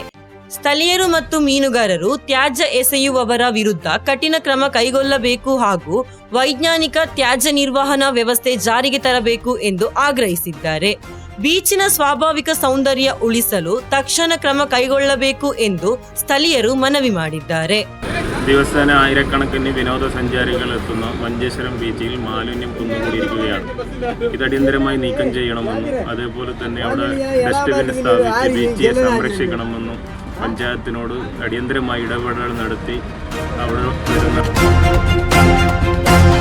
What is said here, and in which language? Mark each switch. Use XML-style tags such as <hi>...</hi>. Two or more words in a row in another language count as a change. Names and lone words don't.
<kn>ಸ್ಥಳೀಯರು ಮತ್ತು ಮೀನುಗಾರರು ತ್ಯಾಜ್ಯ ಎಸೆಯುವವರ ವಿರುದ್ಧ ಕಠಿಣ ಕ್ರಮ ಕೈಗೊಳ್ಳಬೇಕು ಹಾಗೂ ವೈಜ್ಞಾನಿಕ ತ್ಯಾಜ್ಯ ನಿರ್ವಹಣಾ ವ್ಯವಸ್ಥೆ ಜಾರಿಗೆ ತರಬೇಕು ಎಂದು ಆಗ್ರಹಿಸಿದ್ದಾರೆ. ಬೀಚಿನ ಸ್ವಾಭಾವಿಕ ಸೌಂದರ್ಯ ಉಳಿಸಲು ತಕ್ಷಣ ಕ್ರಮ ಕೈಗೊಳ್ಳಬೇಕು ಎಂದು ಸ್ಥಳೀಯರು ಮನವಿ ಮಾಡಿದ್ದಾರೆ.</kn> <ml>ദിവസേന ആയിരക്കണക്കിന് വിനോദസഞ്ചാരികൾ എത്തുന്ന മഞ്ചേശ്വരം ബീച്ചിൽ മാലിന്യം കുന്നുകൂടിയിരിക്കുകയാണ്. ഇത് അടിയന്തരമായി നീക്കം ചെയ്യണമെന്നും അതേപോലെ തന്നെ അവിടെ ഡസ്റ്റ്ബിൻ സ്ഥാപിച്ച് ബീച്ചിനെ സംരക്ഷിക്കണമെന്നും പഞ്ചായത്തിനോട് അടിയന്തരമായി ഇടപെടൽ നടത്തി അവിടെ</ml>